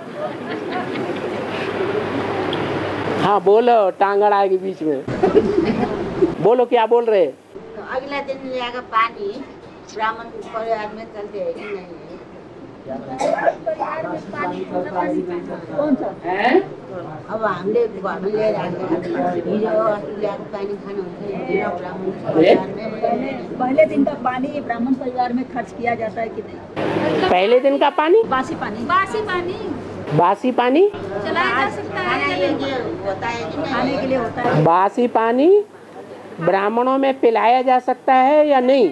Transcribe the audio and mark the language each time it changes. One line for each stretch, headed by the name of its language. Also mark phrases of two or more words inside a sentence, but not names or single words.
Hindi: हाँ बोलो, टांगड़ आएगी बीच में। बोलो क्या बोल रहे? तो अगला दिन जाएगा पानी ब्राह्मण परिवार में चलते है कि नहीं? कौन सा?
Nepali: अब हामीले घरमा लिएर ल्याएको पानी खानुहुन्छ
Hindi: ब्राह्मण परिवार में। पहले दिन का पानी ब्राह्मण परिवार में खर्च किया जाता है कि नहीं? पहले दिन का पानी? बासी पानी। बासी पानी चलाया जा सकता है, होता है कि नहीं? खाने के लिए होता है। बासी पानी ब्राह्मणों में पिलाया जा सकता है या नहीं?